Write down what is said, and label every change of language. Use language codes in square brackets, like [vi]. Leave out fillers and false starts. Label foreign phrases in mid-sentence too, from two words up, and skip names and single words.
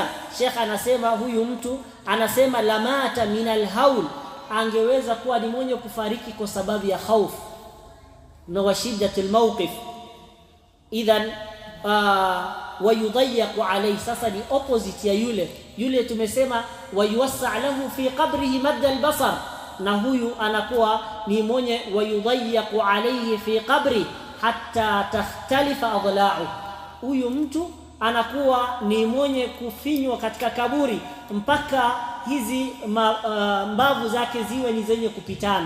[sw] Sheikh anasema huyu mtu anasema [ar] لمات من الهول, [sw] angeweza kuwa ni mwenye kufariki kwa sababu ya hofu na [ar] وشدة الموقف. [sw] Idhan [ar] ويضيق عليه, [sw] sasa ni opposite ya yule tumesema [ar] ويوسع له في قبره مد البصر, [sw] na huyu anakuwa ni mwenye [ar] ويضيق عليه في قبر حتى تختلف أضلاع. [sw] Huyu mtu anakuwa ni mwenye kufinywa katika kaburi mpaka hizi mbavu zake ziwe ni zenye kupitana.